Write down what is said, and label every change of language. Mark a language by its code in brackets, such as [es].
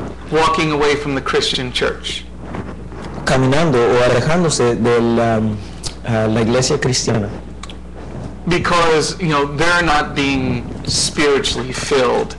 [en] walking away from the Christian church. [es] caminando o alejándose de la iglesia cristiana, [en] Because, you know, they're not being spiritually filled.